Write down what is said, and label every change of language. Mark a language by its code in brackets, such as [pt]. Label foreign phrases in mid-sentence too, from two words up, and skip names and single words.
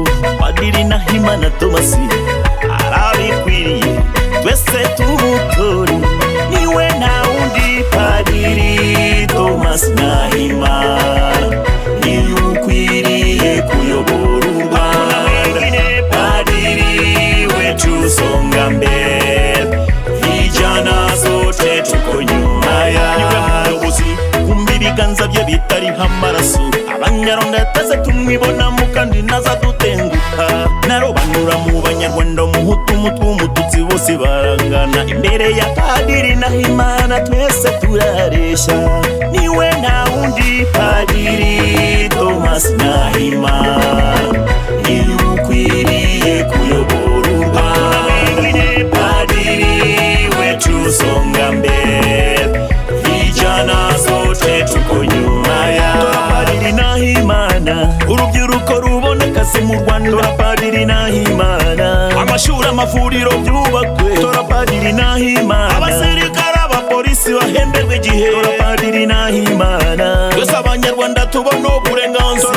[rw] Padiri Nahimana Thomas arabikwiriye, twese tumutore, niwe nta wundi. Padiri Thomas Nahimana niwe ukwiriye kuyobora u Rwanda. [sw] Padiri wetu usonga mbele, vijana sote tuko nyuma yawe. [rw] Kumva ibiganza bye bitariho amaraso, Abanyarwanda twese tumwibonamo kandi ntazadutenguha. Narobanura mu Banyarwanda, Umuhutu, Umutwa, Umututsi bose barangana imbere ya Padiri Nahimana, twese turareshya, niwe nta wundi. Padiri Thomas Nahimana niwe ukwiriye kuyobora u Rwanda. [sw] Padiri wetu usonga mbele, vijana sote tuko nyuma yawe. [rw] Padiri Nahimana, urubyiruko rubona akazi mu Rwanda. Padiri Nahimana, amashuri amavuriro byubakwe. Padiri Nahimana, abasirikare abapolisi bahemberwe igihe. Padiri Nahimana, twese Abanyarwanda tubona uburenganzira.